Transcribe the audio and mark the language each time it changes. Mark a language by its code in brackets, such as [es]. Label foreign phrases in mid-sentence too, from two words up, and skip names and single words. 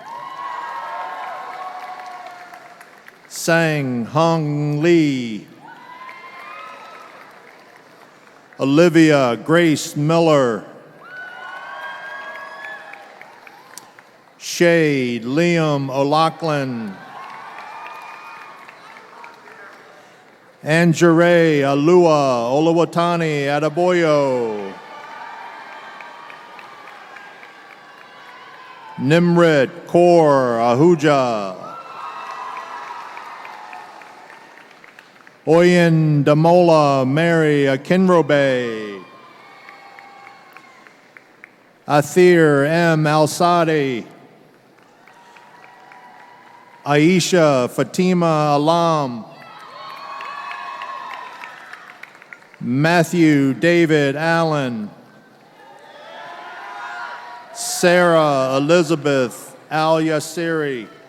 [en] Sang Hung Lee. Olivia Grace Miller. Shay Liam O'Loughlin. Anjure Alua Olawatani Adeboyo. Nimrit Kaur Ahuja. Oyen Damola Mary Akinrobe. Athir M. Al-Sadi. Aisha Fatima Alam. Matthew David Allen. Sarah Elizabeth Al-Yassiri.